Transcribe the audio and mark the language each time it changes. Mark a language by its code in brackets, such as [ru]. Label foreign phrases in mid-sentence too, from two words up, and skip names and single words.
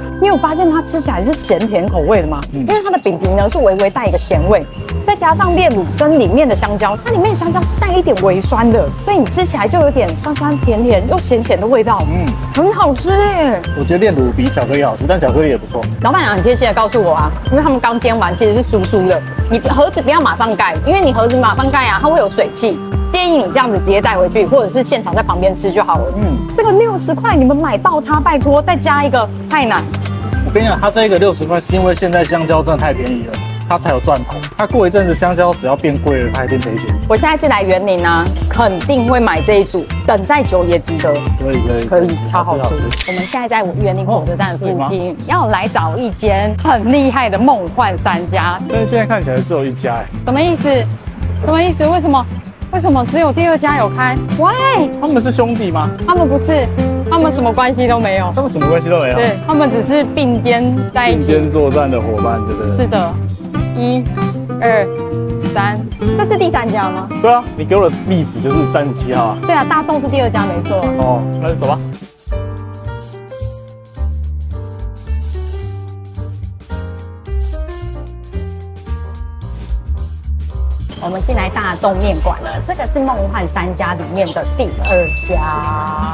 [zh] 你有發現它吃起來是鹹甜口味的嗎？因為它的餅皮呢是微微帶一個鹹味，再加上煉乳跟裡面的香蕉，它裡面的香蕉是帶一點微酸的，所以你吃起來就有點酸酸甜甜又鹹鹹的味道，很好吃耶。我覺得煉乳比巧克力好吃，但巧克力也不錯。老闆娘很貼心的告訴我啊，因為他們剛煎完其實是酥酥的，你盒子不要馬上蓋，因為你盒子馬上蓋啊，它會有水汽。建議你這樣子直接帶回去，或者是現場在旁邊吃就好了。這個60塊你們買到它，拜託再加一個太難。我跟你講，它這個60塊是因為現在香蕉真的太便宜了，它才有賺頭。它過一陣子香蕉只要變貴了，它一定賠錢。我下一次來員林啊，肯定會買這一組，等再久也值得。可以，超好吃。我們現在在員林火車站附近，要來找一間很厲害的夢幻三家。但是現在看起來只有一家，什麼意思？什麼意思？为什么只有第2家有開 ？Why？他們是兄弟嗎？他們不是，他們什麼關係都沒有。他們什麼關係都沒有？對，他們只是並肩在一起。並肩作戰的夥伴，對不對？是的，1、2、3，這是第3家嗎？對啊，你給我的歷史就是37號啊。對啊，大眾是第2家沒錯。哦，那就走吧。我們進來大眾麵館了，這個是夢幻3家裡面的第2家。